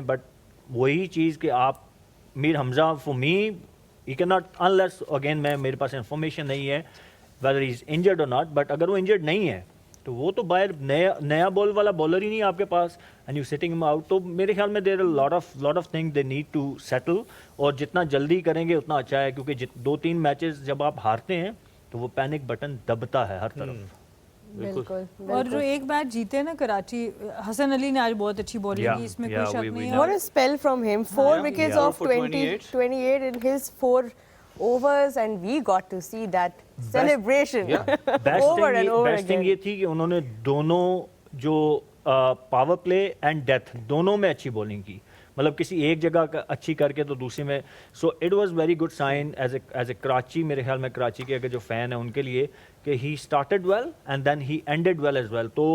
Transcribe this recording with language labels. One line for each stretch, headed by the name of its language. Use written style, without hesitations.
Urdu: But وہی چیز کہ آپ میر حمزہ for me he
English: can not unless again
Urdu: میرے پاس انفارمیشن نہیں ہے
English: whether he is injured اور not,
Urdu: بٹ اگر وہ انجرڈ نہیں ہے تو وہ تو باہر نیا بال والا بالر ہی نہیں آپ کے پاس,
English: And you setting ہم out.
Urdu: تو میرے خیال میں
English: there lot of thing they need to settle,
Urdu: اور جتنا جلدی کریں گے اتنا اچھا ہے, کیونکہ 2-3 میچز جب آپ ہارتے ہیں تو وہ پینک بٹن دبتا ہے ہر طرف. بالکل. اور جو ایک میچ جیتے نا کراچی, حسن علی نے آج بہت اچھی بالنگ کی, اس میں کوئی شک نہیں ہے.
English: What a spell from him. 4 wickets off 28 in his 4 overs, and we got to see that celebration over and over best thing again.
Urdu: یہ تھی کہ انہوں نے دونوں جو پاور پلے اینڈ ڈیتھ دونوں میں اچھی بولنگ کی, مطلب کسی ایک جگہ اچھی کر کے تو دوسری میں.
English: so it was very good sign as a Karachi,
Urdu: میرے خیال میں کراچی کے اگر جو فین ہیں ان کے لیے,
English: کہ he started well and then he ended well as well.